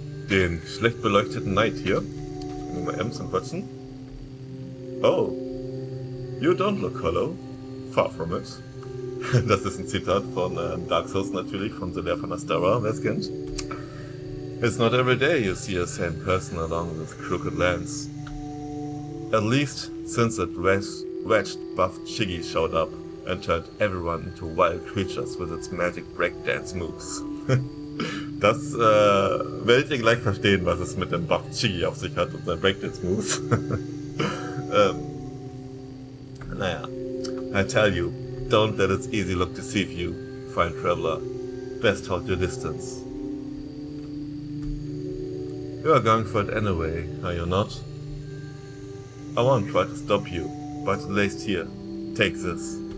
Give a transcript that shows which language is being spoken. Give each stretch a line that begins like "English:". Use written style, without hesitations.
German: Den schlecht beleuchteten Knight hier. Mal M zum Quatschen.
English: Oh. You don't look hollow. Far from it.
German: Das ist ein Zitat von Dark Souls natürlich, von The Lair von Astara, wer es kennt.
English: It's not every day you see a sane person along this crooked lands. At least since that wretched buffed Shiggy showed up and turned everyone into wild creatures with its magic breakdance moves.
German: Das werdet ihr gleich verstehen, was es mit dem buffed Shiggy auf sich hat und seinen Breakdance Moves.
English: Naja, I tell you, don't let its easy look deceive you, fine traveler. Best hold your distance. You are going for it anyway, are you not? I won't try to stop you, but at least here, take this.